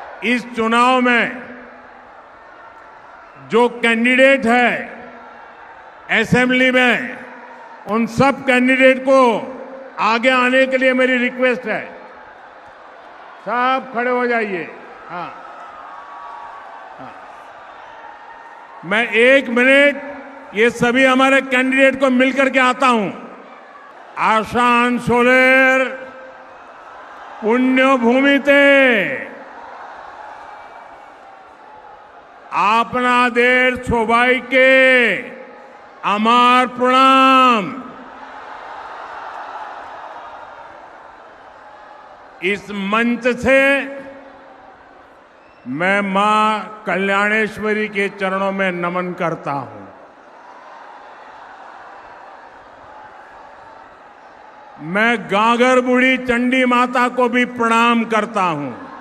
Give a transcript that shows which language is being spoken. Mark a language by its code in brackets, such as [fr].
[hi] इस चुनाव में जो कैंडिडेट है असेंबली में, उन सब कैंडिडेट को आगे आने के लिए मेरी रिक्वेस्ट है। सब खड़े हो जाइए। हाँ, मैं 1 मिनट ये सभी हमारे कैंडिडेट को मिलकर के आता हूं। [bn] आसानसोलेर पुण्यभूमिते আপনাদের সবাইকে আমার প্রণাম। [hi] इस मंच से मैं मां कल्याणेश्वरी के चरणों में नमन करता हूं। मैं गागर बूढ़ी चंडी माता को भी प्रणाम करता हूं।